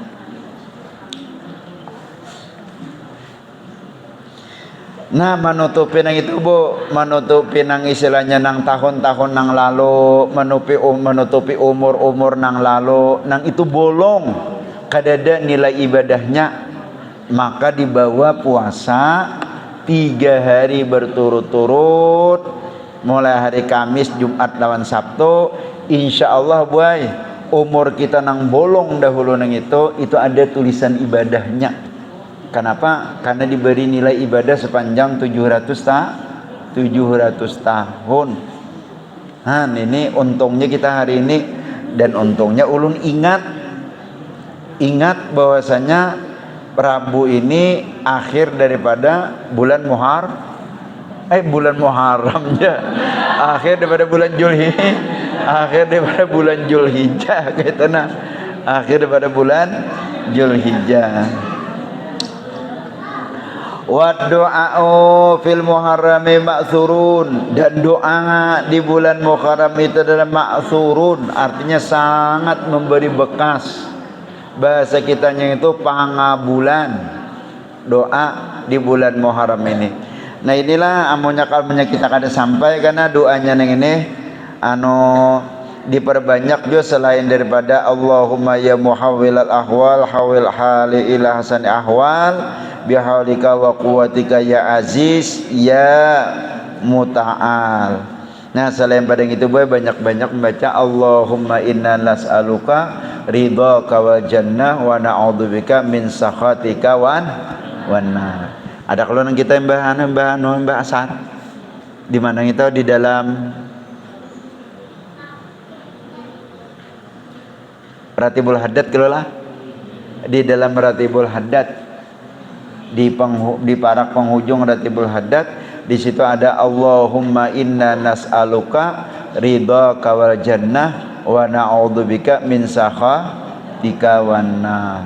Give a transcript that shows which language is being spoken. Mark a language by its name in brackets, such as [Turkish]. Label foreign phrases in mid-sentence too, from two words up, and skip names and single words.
[Banjar] Nah menutupi nang itu Bu, menutupi nang istilahnya nang tahun-tahun nang lalu, menutupi umur-umur nang lalu, nang itu bolong, kadada nilai ibadahnya. Maka dibawa puasa 3 hari berturut-turut, mulai hari Kamis, Jumat, lawan Sabtu. [Arabic] إن شاء الله [Banjar] boy, umur kita nang bolong dahulu nang itu ada tulisan ibadahnya. Kenapa? Karena diberi nilai ibadah sepanjang 700 tahun. Nah ini untungnya kita hari ini, dan untungnya ulun ingat bahwasanya Rabu ini akhir daripada bulan Muharram ya. Akhir daripada bulan Zulhijjah gitu nah. Akhir daripada bulan Zulhijjah. [Arabic] ودعاء في المحرم مأثور, [Banjar] dan doa di bulan Muharram itu adalah ma'thurun, artinya sangat memberi bekas. Bahasa kitanya itu pangabulan, doa di bulan Muharram ini. Nah inilah amunnya kita kada sampai, karena doanya nang ini diperbanyak juga selain daripada [Arabic] اللهم يا محول الأحوال حول حالي إلى أحسن الأحوال بحولك وقوتك يا عزيز يا متعال. [Banjar] Nah selain pada itu boy, banyak-banyak membaca [Arabic] اللهم إنا نسألك رضاك والجنة ونعوذ بك من سخطك والنار. [Banjar] Ada kalau nang kita mbah Asad di mana itu di dalam Ratibul Haddad kelola, di dalam Ratibul Haddad di parak penghujung Ratibul Haddad, di situ ada [Arabic] اللهم إنا نسألك رضاك والجنة ونعوذ بك من سخطك والنار.